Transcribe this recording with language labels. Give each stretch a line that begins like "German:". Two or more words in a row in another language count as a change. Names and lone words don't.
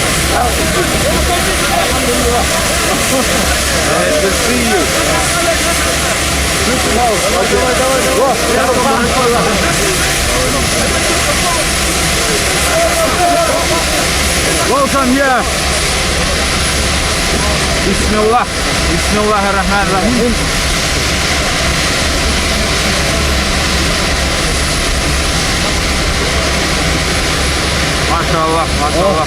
English: Glad to see you. Welcome here. Bismillah.
Arabic: بسم الله الرحمن الرحيم.
Turkish: Maşallah, maşallah.